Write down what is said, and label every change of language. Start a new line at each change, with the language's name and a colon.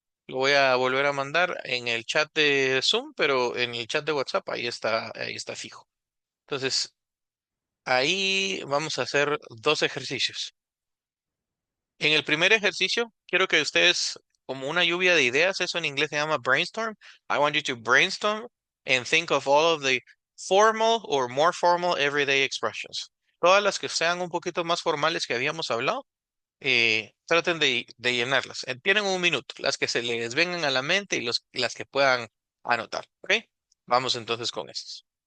Spanish: Lo voy a volver a mandar en el chat de Zoom, pero en el chat de WhatsApp ahí está fijo. Entonces, ahí vamos a hacer dos ejercicios. En el primer ejercicio, quiero que ustedes, como una lluvia de ideas, eso en inglés se llama brainstorm.
English: I want you to brainstorm and think of all of the formal or more formal everyday expressions.
Spanish: Todas las que sean un poquito más formales que habíamos hablado, traten de llenarlas. Tienen un minuto, las que se les vengan a la mente y las que puedan anotar. ¿Ok? Vamos entonces con esas.